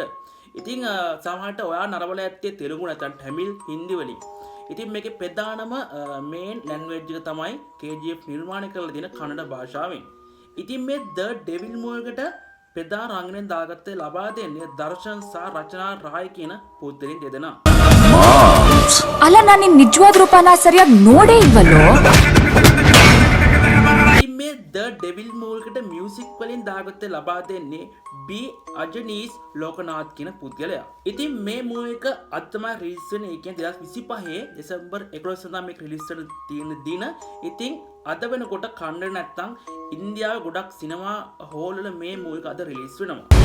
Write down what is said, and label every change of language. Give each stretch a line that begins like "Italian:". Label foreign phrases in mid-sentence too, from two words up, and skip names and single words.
Sinhala: ඉතින් සමහරට ඔයා නරඹලා ඇත්තේ තෙලුගු නැත්නම් තමිල් හින්දි වලින්. ඉතින් මේකේ ප්‍රධානම
English: main language
Sinhala: එක තමයි KGF නිර්මාණය කරලා තියෙන කන්නඩ භාෂාවෙන්. ඉතින් මේ The Devil Movie එකට ප්‍රධාන රංගනයෙන් දාගත්තේ ලබා දෙන්නේ දර්ශන් සහ රචනා ರಾಯ್ කියන පුද්ගලයන් දෙදෙනා.
Kannada: ಅಲ್ಲ ನಾನು ನಿನ್ನ ನಿಜವಾದ ರೂಪನ ಸರಿಯಾಗಿ ನೋಡೇ ಇಲ್ವಲ್ಲೋ.
Sinhala: මේ The Devil Movie එකට මියුසික් වලින් දාගත්තේ ලබා දෙන්නේ B අජනීස් ලෝකනාත් කියන පුද්ගලයා. ඉතින් මේ මූවි එක අද තමයි රිලීස් වෙන්නේ. ඒ කියන්නේ 2025 දෙසැම්බර් 11 වෙනිදා මේක රිලීස් වෙන තියෙන දින. ඉතින් අද වෙනකොට කන්නඩ නැත්තම් ඉන්දියාවේ ගොඩක් සිනමා හෝල් වල මේ මූවි එක අද රිලීස් වෙනවා.